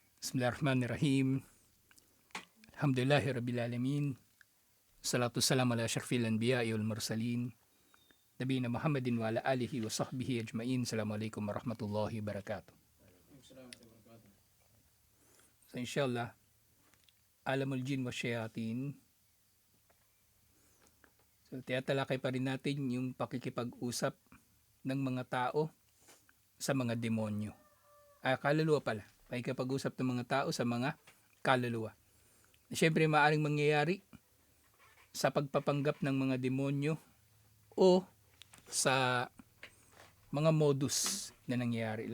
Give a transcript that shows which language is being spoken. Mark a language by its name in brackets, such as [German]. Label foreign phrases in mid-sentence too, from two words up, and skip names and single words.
[Arabic] بسم الله الرحمن الرحيم. الحمد لله رب العالمين. الصلاة السلام على أشرف الأنبياء والمرسلين. نبينا محمد وعلى آله وصحبه أجمعين. السلام عليكم ورحمة الله وبركاته. So إن شاء الله، عالم الجن والشياطين. [Filipino] So tiyatalakay pa rin natin yung pakikipag-usap ng mga tao sa mga demonyo. Kaluluwa pala. Pakikipag-usap ng mga tao sa mga kaluluwa. Siyempre, maaaring mangyayari sa pagpapanggap ng mga demonyo o sa mga modus na nangyayari.